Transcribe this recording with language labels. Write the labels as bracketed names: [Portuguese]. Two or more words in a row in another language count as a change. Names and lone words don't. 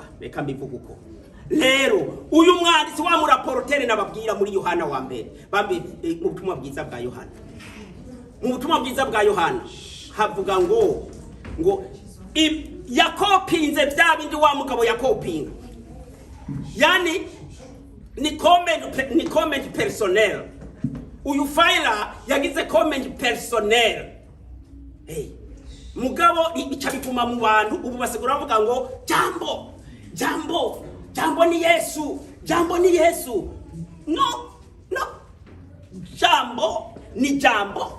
[Rundi] Reka mbivuga uko rero uyu mwanditsi wa muraportere nababwira muri Yohana wa mbere mu butumwa bwiza bwa Yohana. Mu butumwa bwiza bwa Yohana havuga ngo yakopinze bya bindi wa mugabo yakopinga. Yani ni [French] comment personnel. [Rundi] Uyu Fire yagize [French] comment personnel. [Rundi] Hey, mugabo ica bituma mu bantu ubu basigura bavuga ngo jambo ni Yesu, jambo ni Yesu. No, jambo ni jambo.